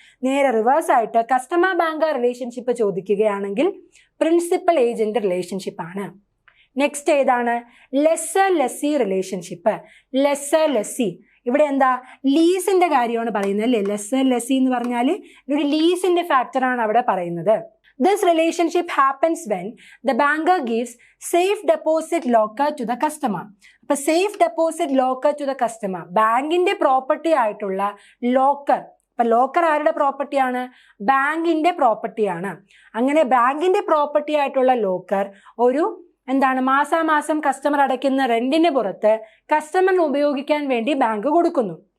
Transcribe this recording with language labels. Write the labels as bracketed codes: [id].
[ml] നേരെ റിവേഴ്സ് ആയിട്ട് customer bank relationship ചോദിക്കുകയാണെങ്കിൽ പ്രിൻസിപ്പൽ ഏജന്റ് റിലേഷൻഷിപ്പ് ആണ്. നെക്സ്റ്റ് ഏതാണ്? Lesser lessee relationship. Lesser lessee ഇവിടെ എന്താ? ലീസിന്റെ കാര്യമാണ് പറയുന്നത് അല്ലേ? ലെസ്സർ ലെസ്സി എന്ന് പറഞ്ഞാൽ ഒരു ലീസിന്റെ ഫാക്ടറാണ് അവിടെ പറയുന്നത്. [en] This relationship happens when the banker gives safe deposit locker to the customer. [ml] അപ്പൊ [en] safe deposit locker to the customer, [ml] ബാങ്കിന്റെ പ്രോപ്പർട്ടി ആയിട്ടുള്ള ലോക്കർ. അപ്പൊ ലോക്കർ ആരുടെ പ്രോപ്പർട്ടിയാണ്? ബാങ്കിന്റെ പ്രോപ്പർട്ടിയാണ്. അങ്ങനെ ബാങ്കിന്റെ പ്രോപ്പർട്ടി ആയിട്ടുള്ള ലോക്കർ ഒരു എന്താണ്? മാസാമാസം കസ്റ്റമർ അടയ്ക്കുന്ന റെന്റിന് പുറത്ത് കസ്റ്റമറിന് ഉപയോഗിക്കാൻ വേണ്ടി ബാങ്ക് കൊടുക്കുന്നു.